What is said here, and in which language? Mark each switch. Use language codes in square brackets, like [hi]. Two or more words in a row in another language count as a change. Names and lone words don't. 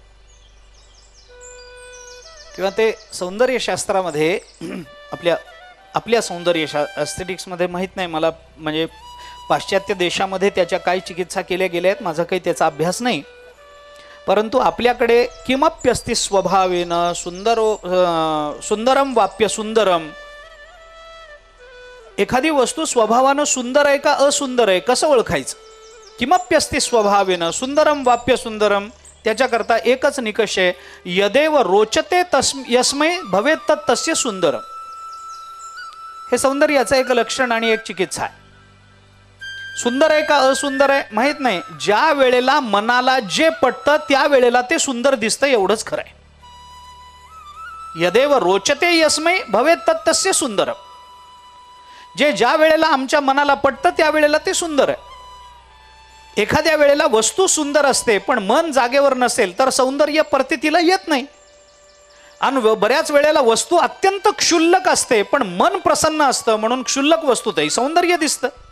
[mr] किंवा ते सौंदर्य शास्त्रामध्ये आपल्या सौंदर्य एस्थेटिक्स मध्ये माहित नाही मला, म्हणजे पाश्चात्य देशामध्ये त्याच्या काय चिकित्सा केल्या गेल्या आहेत, माझा काही त्याचा अभ्यास नाही. परंतु आपल्याकडे [sa] किमप्यस्ति स्वभावेन सुंदरम वाप्य सुंदरम. [mr] एखादी वस्तू स्वभावानं सुंदर आहे का असुंदर आहे कसं ओळखायचं. [sa] किमप्यस्ति स्वभावेन सुंदरम वाप्य सुंदरम. [mr] त्याच्याकरता एकच निकष आहे, [sa] यदेव रोचते यस्मै भवेत तत् तस्य सुंदरम. [mr] हे सौंदर्याचं एक लक्षण आणि एक चिकित्सा आहे. सुंदर आहे का असुंदर आहे माहित नाही, ज्या वेळेला मनाला जे पटतं त्या वेळेला ते सुंदर दिसतं, एवढंच खरं आहे. [sa] यदेव रोचते यस्मै भवेत तत्तस्य सुंदर. [mr] जे ज्या वेळेला आमच्या मनाला पटतं त्या वेळेला ते सुंदर आहे. एखाद्या वेळेला वस्तू सुंदर असते पण मन जागेवर नसेल तर सौंदर्य प्रतीतीला येत नाही. आणि बऱ्याच वेळेला वस्तू अत्यंत क्षुल्लक असते पण मन प्रसन्न असतं म्हणून क्षुल्लक वस्तूतही सौंदर्य दिसतं.